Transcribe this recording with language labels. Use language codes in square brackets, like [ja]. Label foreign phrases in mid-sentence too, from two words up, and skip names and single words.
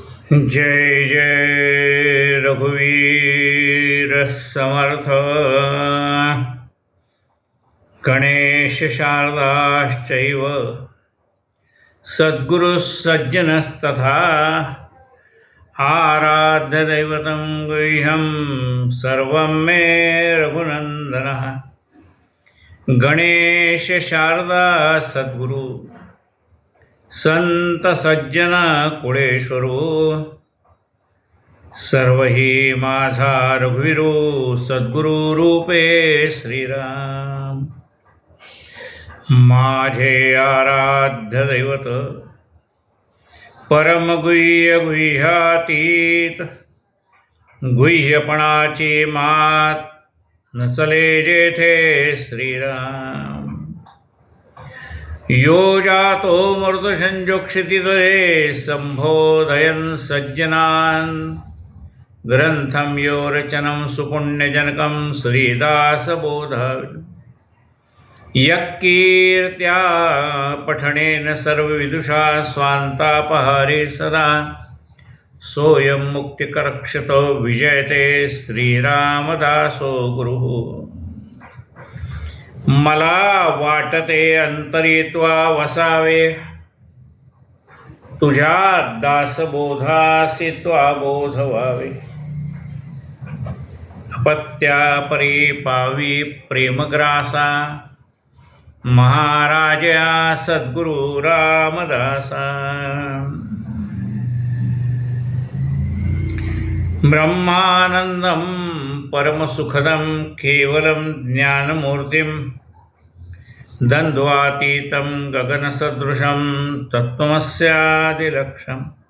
[mr] जय जय रघुवीर समर्थ। [sa] गणेश शारदाश्चैव सद्गुरुः सज्जनस्तथा आराध्य दैवतं गुह्यं सर्वं मे रघुनन्दनः। [mr] गणेश शारदा सद्गुरु संत सज्जन कुळेश्वरो सर्वही माझा रघुवीरो सद्गुरु रूपे श्रीराम। माझे आराध्य दैवत परम गुह्य गुह्यातीत गुह्यपणाची मात नचले जेथे श्रीराम। [sa] यो जातो मृतसंजोक्षितितरे संबोधयन् सज्जनान् ग्रंथं यो रचनं सुपुण्यजनकं श्रीदासबोध। यक्कीर्त्या पठनेन सर्वविदुषा स्वान्तापहारे सदा सोऽयं मुक्तिकरक्षतो विजयते श्रीरामदासो गुरुः। [mr] मला वाटते अंतरित्वा वसावे तुझ्या दासबोधासी त्वा बोध व्हावे। अपत्या परी पावी प्रेमग्रासा महाराजा सद्गुरु रामदासा। [sa] ब्रह्मानंदं परमसुखदं केवलं ज्ञानमूर्तिं द्वन्द्वातीतं गगनसदृशं तत्त्वमस्यादिलक्ष्यम्।